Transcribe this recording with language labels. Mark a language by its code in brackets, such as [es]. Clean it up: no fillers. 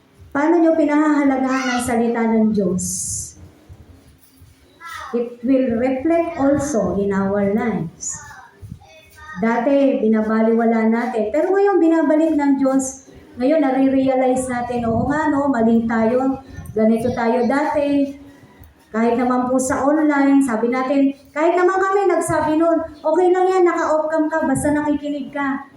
[tl] Paano nyo pinahahalagahan ang salita ng Diyos? [en] It will reflect also in our lives. [tl] Dati, binabaliwala natin. Pero ngayon, binabalik ng Diyos. Ngayon, nare-realize natin, oo nga, no, mali tayo. Ganito tayo dati. Kahit naman po sa online, sabi natin, kahit naman kami nagsabi noon, okay lang yan, naka-off cam ka, basta nakikinig ka.